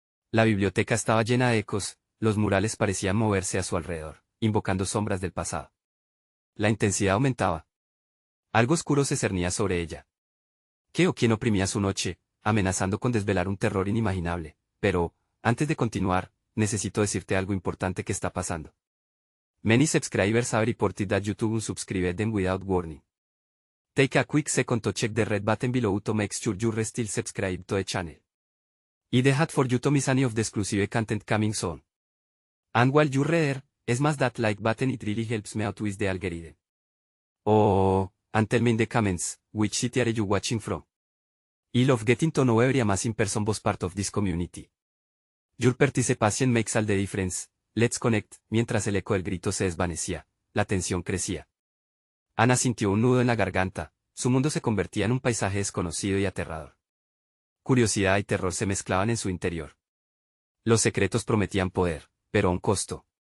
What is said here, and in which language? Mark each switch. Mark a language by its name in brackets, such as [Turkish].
[Spanish] La biblioteca estaba llena de ecos, los murales parecían moverse a su alrededor, invocando sombras del pasado. La intensidad aumentaba. Algo oscuro se cernía sobre ella. ¿Qué o quién oprimía su noche, amenazando con desvelar un terror inimaginable? Pero, antes de continuar, necesito decirte algo importante que está pasando. [English] Many subscribers have reported that YouTube unsubscribed them without warning. Take a quick second to check the red button below to make sure you're still subscribed to the channel. It's hard for you to miss any of the exclusive content coming soon. And while you're there, smash that like button, it really helps me out with the algorithm. Oh, and tell me in the comments, which city are you watching from? I love getting to know every amazing person was part of this community. Your participation makes all the difference. Let's connect. [Spanish] Mientras el eco del grito se desvanecía, la tensión crecía. Ana sintió un nudo en la garganta, su mundo se convertía en un paisaje desconocido y aterrador. Curiosidad y terror se mezclaban en su interior. Los secretos prometían poder, pero a un costo.